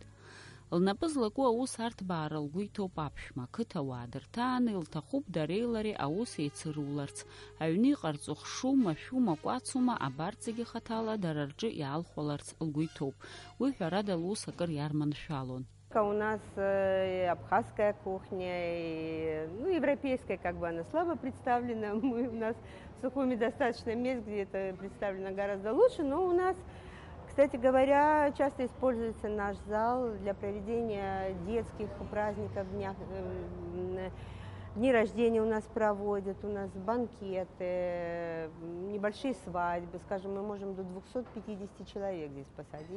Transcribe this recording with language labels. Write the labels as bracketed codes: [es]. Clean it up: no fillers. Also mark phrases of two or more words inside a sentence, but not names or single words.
[ab] Лнапы злаку аус арҭбаара лгәы иҭоуп аԥшәма, ақыҭауаа дырҭааны илҭахуп дареи лареи аус еицыруларц. Аҩны иҟарҵо хшума, шәума, кәацума, абарҭ зегьы хаҭала дара рҿы иаалхәаларц лгәы иҭоуп. Уи ҳәарада лус акыр иарманшәалон. [ru] У нас абхазская кухня, и, ну, европейская, как бы она слабо представлена. У нас в Сухуми достаточно мест, где это представлено гораздо лучше, но у нас, кстати говоря, часто используется наш зал для проведения детских праздников, дни рождения у нас проводят, у нас банкеты, небольшие свадьбы, скажем, мы можем до 250 человек здесь посадить.